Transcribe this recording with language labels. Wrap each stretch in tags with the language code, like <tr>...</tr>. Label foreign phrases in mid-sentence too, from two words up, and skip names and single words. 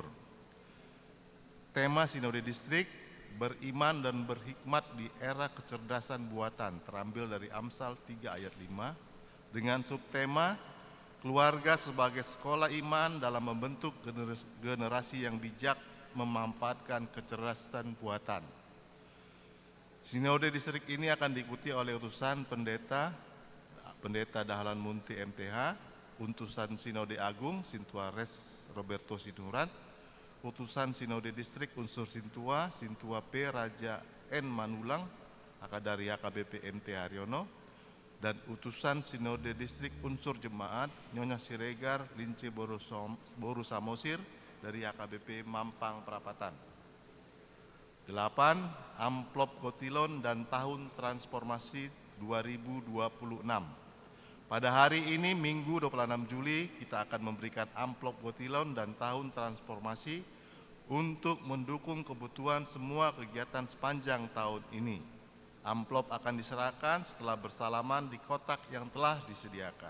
<id>Tema Sinode Distrik, beriman dan berhikmat di era kecerdasan buatan, terambil dari Amsal 3 ayat 5, dengan subtema keluarga sebagai sekolah iman dalam membentuk generasi yang bijak memanfaatkan kecerdasan buatan. Sinode distrik ini akan diikuti oleh utusan pendeta Dahlan Munti MTH, utusan Sinode Agung Sintua Res Roberto Sinurat, utusan Sinode Distrik unsur Sintua P Raja N Manulang, dari HKBP MT Haryono, dan utusan Sinode Distrik unsur Jemaat Nyonya Siregar Lince Boru Samosir dari HKBP Mampang Perapatan. 8. Amplop Gotilon dan Tahun Transformasi 2026. Pada hari ini, Minggu 26 Juli, kita akan memberikan amplop Gotilon dan Tahun Transformasi untuk mendukung kebutuhan semua kegiatan sepanjang tahun ini. Amplop akan diserahkan setelah bersalaman di kotak yang telah disediakan.</id>